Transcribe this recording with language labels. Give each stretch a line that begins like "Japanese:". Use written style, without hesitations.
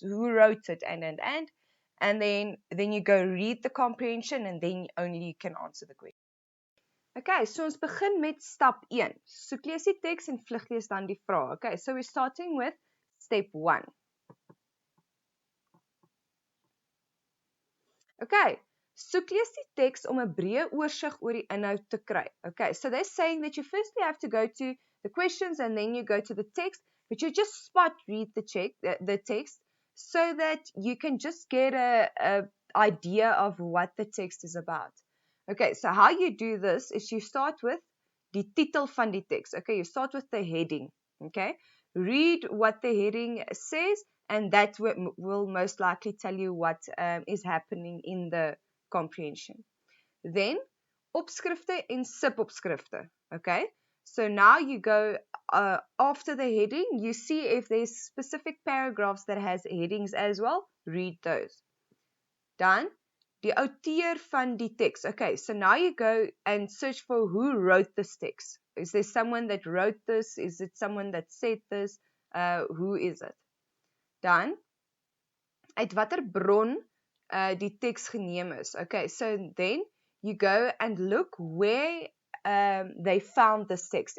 English: Who wrote it, and then you go read the comprehension, and then only you can answer the question.
Afrikaans: Okay, so ons begin met stap 1. Soeklees die teks en vluglees dan die vraag.
English: Okay, so we're starting with step 1.
Afrikaans: Okay, soeklees die teks om 'n breë oorsig oor die inhoud te kry.
English: Okay, so they're saying that you firstly have to go to the questions and then you go to the text, but you just spot read the text so that you can just get a idea of what the text is about. Okay, so how you do this is you start with
Afrikaans: die titel van die teks.
English: Okay, you start with the heading. Okay, read what the heading says, and that will most likely tell you what is happening in the comprehension. Then,
Afrikaans: opskrifte en subopskrifte.
English: Okay, so now you go after the heading, you see if there's specific paragraphs that has headings as well, read those.
Afrikaans: Dan, die auteur van die teks.
English: Okay, so now you go and search for who wrote this text. Is there someone that wrote this? Is it someone that said this? Who is it?
Afrikaans: Dan, uit watter bron die teks geneem is.
English: Okay, so then you go and look where they found this text.